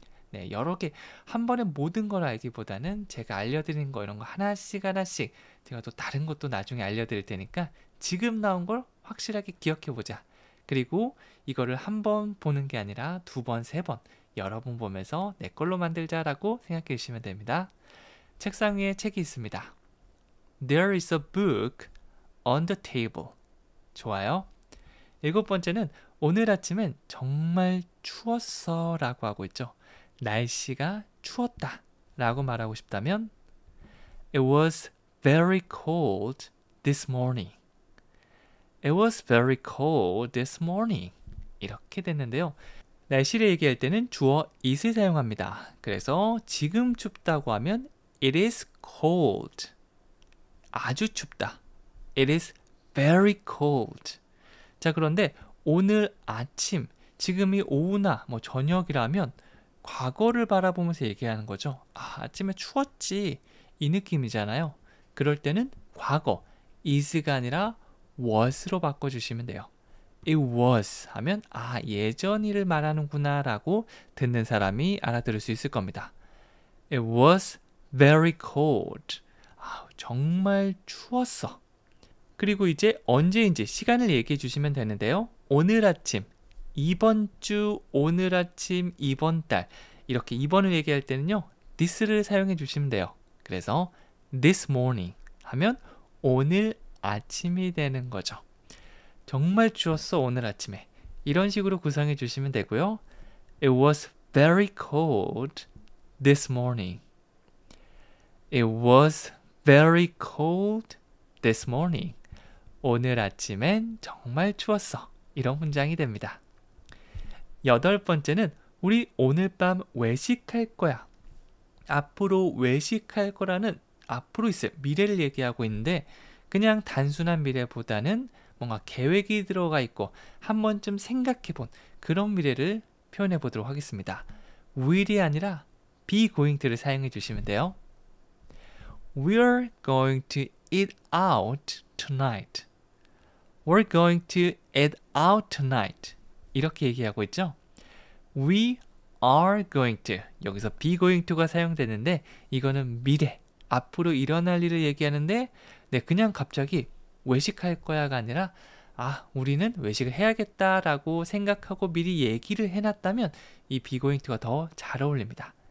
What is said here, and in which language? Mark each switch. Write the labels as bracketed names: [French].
[Korean] 네, 여러 개 한 번에 모든 걸 알기보다는 제가 알려드리는 거 이런 거 하나씩 제가 또 다른 것도 나중에 알려드릴 테니까 지금 나온 걸 확실하게 기억해 보자. 그리고 이거를 한 번 보는 게 아니라 두 번, 세 번 여러 번 보면서 내 걸로 만들자라고 생각해 주시면 됩니다. 책상 위에 책이 있습니다. [English] There is a book on the table. [Korean] 좋아요. 일곱 번째는 오늘 아침엔 정말 추웠어 라고 하고 있죠. 날씨가 추웠다 라고 말하고 싶다면 [English] It was very cold this morning. It was very cold this morning. [Korean] 이렇게 됐는데요. 날씨를 얘기할 때는 주어 it을 사용합니다. 그래서 지금 춥다고 하면 [English] It is cold. [Korean] 아주 춥다. [English] It is very cold. [Korean] 자, 그런데 오늘 아침, 지금이 오후나 뭐 저녁이라면 과거를 바라보면서 얘기하는 거죠. 아침에 추웠지. 이 느낌이잖아요. 그럴 때는 과거, is가 아니라 was로 바꿔주시면 돼요. It was 하면 예전 일을 말하는구나 라고 듣는 사람이 알아들을 수 있을 겁니다. [English] It was very cold. [Korean] 정말 추웠어. 그리고 이제 언제인지 시간을 얘기해 주시면 되는데요. 오늘 아침, 이번 주, 오늘 아침, 이번 달 이렇게 이번을 얘기할 때는요. this를 사용해 주시면 돼요. 그래서 this morning 하면 오늘 아침이 되는 거죠. 정말 추웠어 오늘 아침에. 이런 식으로 구성해 주시면 되고요. [English] It was very cold this morning. It was very cold this morning. [Korean] 오늘 아침엔 정말 추웠어. 이런 문장이 됩니다. 8번째는 우리 오늘 밤 외식할 거야. 앞으로 외식할 거라는 앞으로 있어요. 미래를 얘기하고 있는데 그냥 단순한 미래보다는 뭔가 계획이 들어가 있고 한 번쯤 생각해 본 그런 미래를 표현해 보도록 하겠습니다. will이 아니라 be going to를 사용해 주시면 돼요. [English] We're going to eat out tonight. We're going to eat out tonight. [Korean] 이렇게 얘기하고 있죠. [English] We are going to. [Korean] 여기서 be going to가 사용되는데 이거는 미래, 앞으로 일어날 일을 얘기하는데 그냥 갑자기 외식할 거야가 아니라 우리는 외식을 해야겠다라고 생각하고 미리 얘기를 해놨다면 이 be going to가 더 잘 어울립니다.